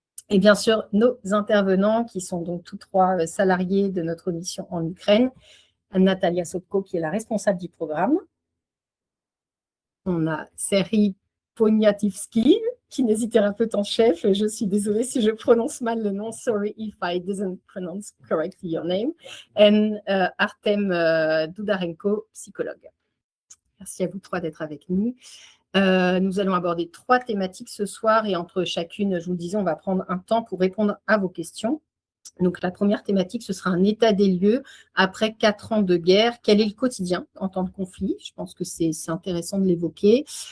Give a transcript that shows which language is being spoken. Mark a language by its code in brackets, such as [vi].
[fr] Et bien sûr, nos intervenants, qui sont donc tous 3 salariés de notre mission en Ukraine. Natalia Sopko, qui est la responsable du programme. On a Serhi Poniatowski, kinésithérapeute en chef. Je suis désolée si je prononce mal le nom. [en] Sorry if I didn't pronounce correctly your name. [fr] Et Artem Doudarenko, psychologue. Merci à vous 3 d'être avec nous. Nous allons aborder 3 thématiques ce soir et entre chacune, je vous le disais, on va prendre un temps pour répondre à vos questions. Donc, la première thématique, ce sera un état des lieux après 4 ans de guerre. Quel est le quotidien en temps de conflit? Je pense que c'est intéressant de l'évoquer.